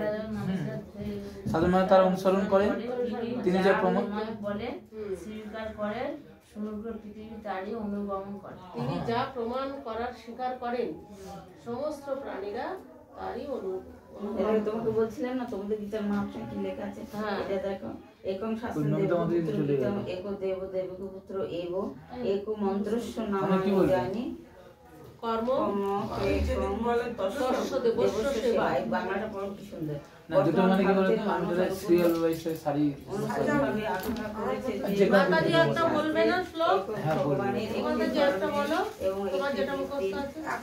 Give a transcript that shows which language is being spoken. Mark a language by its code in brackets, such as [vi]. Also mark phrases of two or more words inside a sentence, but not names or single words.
[bn] সাধারণ মানুষ তারা অনুসরণ করে। তিনি যা প্রমাণ বলে স্বীকার করেন, সমগ্র পৃথিবী তারই অনুগমন করে। তিনি যা প্রমাণ করার স্বীকার করেন, সমস্ত প্রাণীরা তারই তোমাকে বলছিলাম না, তোমাদের গীতার মহাপুরুষে কি লেখা আছে? এটা দেখো, [sa] একং শাস্ত্রম एको देव देवको पुत्र एव एको मन्त्रस्य नाम জানি কর্ম [bn] বাংলাটা পড়ো কি সুন্দর। না, দুটো মানে কি বলতো, আমরা [en] serial wise [bn] সারি মাতাজি একটা বলবে না শ্লোক? হ্যাঁ, বলবে। তোমাদের যে একটা বলো, তোমার যেটা মুখস্থ আছে।